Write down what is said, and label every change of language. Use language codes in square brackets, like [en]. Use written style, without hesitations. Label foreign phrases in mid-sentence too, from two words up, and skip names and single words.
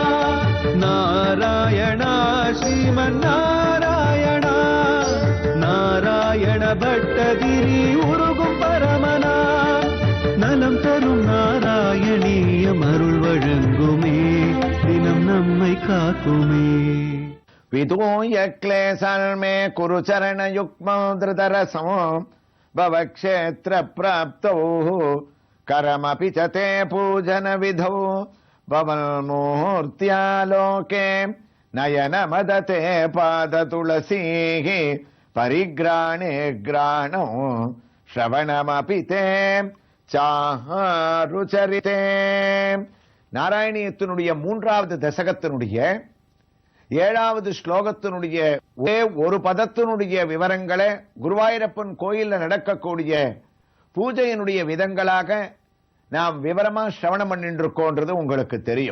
[ta] நாராயணா ஸ்ரீமன் நாராயணா நாராயண பட்டதிரி உருகும் பரமனா நலம் தரும் நாராயணீயம் அருள் வழங்குமே தினம் நம்மை காக்குமே। [sa] विधूय क्लेशर्मे कुरु चरण युग्म धृतरसमो भव क्षेत्र प्राप्तौ करमपि च ते पूजन विधौ भवन्मूर्त्यालोके नयन मदते पाद तुलसीः परिग्राणे ग्राणौ श्रवणमपि ते चारुचरिते। [ta] நாராயணியத்தினுடைய மூன்றாவது தசகத்தினுடைய 7வது ஸ்லோகத்தினுடைய ஒரே ஒரு பதத்தினுடைய விவரங்களை குருவாயூரப்பன் கோயில்ல நடக்கக்கூடிய பூஜையினுடைய விதங்களாக நாம் விவரமா சிரவணம் பண்ணிட்டு இருக்கோன்றது உங்களுக்கு தெரியும்।